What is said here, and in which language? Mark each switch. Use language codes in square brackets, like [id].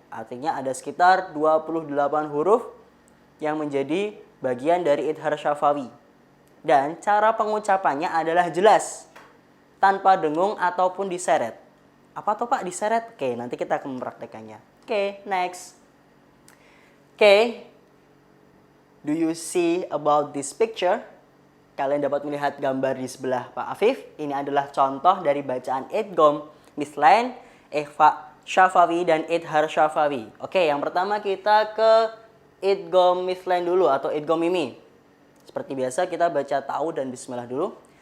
[id] Artinya ada sekitar 28 huruf yang menjadi bagian dari idhar syafawi. Dan cara pengucapannya adalah jelas, tanpa dengung ataupun diseret. Apa tuh Pak diseret? Oke, nanti kita akan mempraktekannya. Oke, next. [en] Oke, do you see about this picture? [id] Kalian dapat melihat gambar di sebelah Pak Afif. Ini adalah contoh dari bacaan idgham mithlain, ikhfa syafawi, dan idhar syafawi. Oke, yang pertama kita ke idgham mithlain dulu atau idgham mimi. Seperti biasa kita baca ta'u dan bismillah dulu.